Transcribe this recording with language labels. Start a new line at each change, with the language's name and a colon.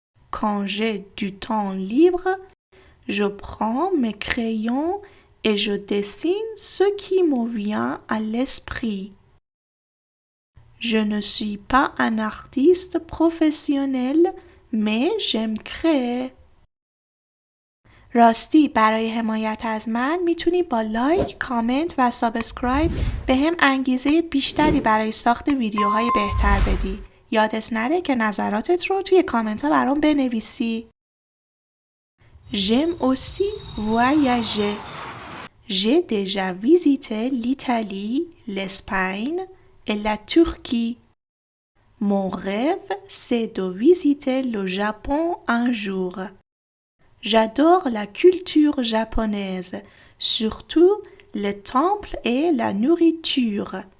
French: Quand j'ai du temps libre, je prends mes crayons et je dessine ce qui me vient à l'esprit. Je ne suis pas un artiste professionnel, mais j'aime créer.
Persian: راستی برای حمایت از من میتونی با لایک، کامنت و سابسکرایب به هم انگیزه بیشتری برای ساخت ویدیوهای بهتر بدی. یادت نره که نظراتت رو توی کامنت ها برام بنویسی.
French: J'aime aussi voyager. J'ai déjà visité l'Italie, l'Espagne et la Turquie. Mon rêve, c'est de visiter le Japon un jour. J'adore la culture japonaise, surtout les temples et la nourriture.